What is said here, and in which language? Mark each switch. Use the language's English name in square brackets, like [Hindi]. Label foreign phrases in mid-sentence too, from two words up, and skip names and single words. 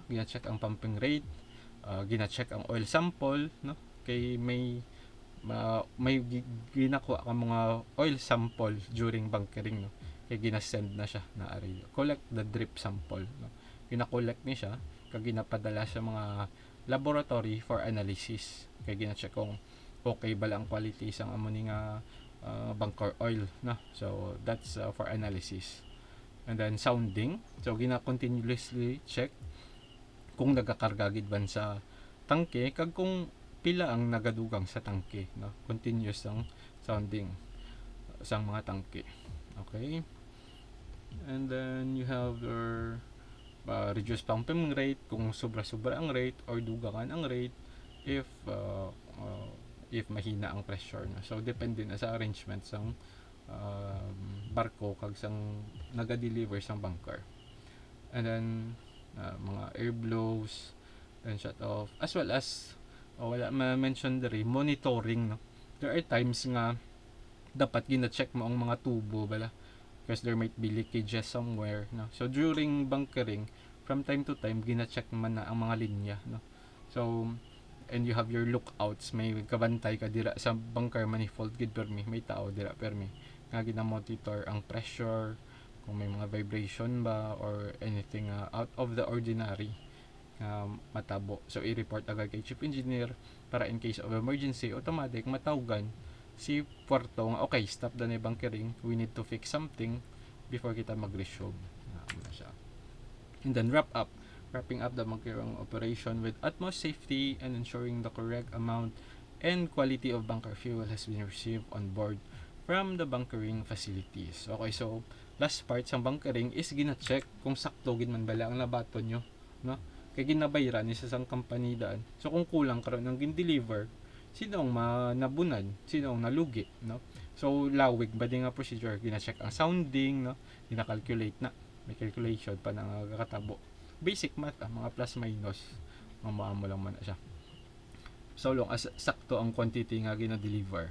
[Hiligaynon] Gina-check ang [English] pumping rate, [Hiligaynon] gina-check ang [English] oil sample, [Hiligaynon] no. Kay may ginakuha ka mga [English] oil sample during bunkering, [Hiligaynon] no. Kay gina-send na siya na ari. [English] Collect the drip sample, no. [Hiligaynon] Gina-collect ni siya kag ginapadala sa mga laboratory [English] for analysis. [Hiligaynon] Kay gina-check kung okay ba lang quality sang amo ni nga [English] bunker oil, [Hiligaynon] no. [English] So that's for analysis. And then sounding, [Hiligaynon] so gina-continuously check kung nagakarga gid ban sa tangke kag kung pila ang nagadugang sa tangke, no. Continuous ang sounding sang mga tangke. [English] Okay? And then you have your reduce pumping rate [Hiligaynon] kung sobra-sobra ang [English] rate or [Hiligaynon] dugangan ang [English] rate if [Hiligaynon] mahina ang [English] pressure, no. [Hiligaynon] So depende na sa arrangement sang barko kag sang naga-deliver sang bunker. [English] And then mga air blows and shut off, as well as [Hiligaynon] wala ma-mention diri [English] monitoring, no. There are times [Hiligaynon] nga dapat gina-check mo ang mga tubo bala [English] because there might be leakages somewhere, [Hiligaynon] no. [English] So during bunkering, from time to time [Hiligaynon] gina-check man na ang mga linya, no. So and you have your lookouts, may kabantay ka dira sa [English] bunker manifold [Hiligaynon] gid permi, may tao dira permi nga gina-monitor ang pressure, kung may mga vibration ba [English] or anything out of the ordinary [Hiligaynon] matabo. So i-report agad kay [English] chief engineer [Hiligaynon] para [English] in case of emergency [Hiligaynon] automatic matawgan si Puerto nga okay, stop na ni bunkering, [English] we need to fix something before [Hiligaynon] kita mag-resume. [English] And then wrapping up the bunkering operation with utmost safety and ensuring the correct amount and quality of bunker fuel has been received on board from the bunkering facilities. [Hiligaynon] Okay, so [English] last part [Hiligaynon] sa bunkering is gina-check kung sakto gid man bala ang nabaton nyo, no. Kay ginabayran ni sa sang company daan. So kung kulang karon ang gin-deliver, sino ang nabunan, sino ang nalugi, no. So lawig ba din nga procedure, gina-check ang sounding, no, gina-calculate na, may calculation pa na kakatabo, [English] basic math, [Hiligaynon] mga [English] plus minus [Hiligaynon] mamaamo lang man na siya, [English] so long as [Hiligaynon] sakto ang quantity nga gina-deliver.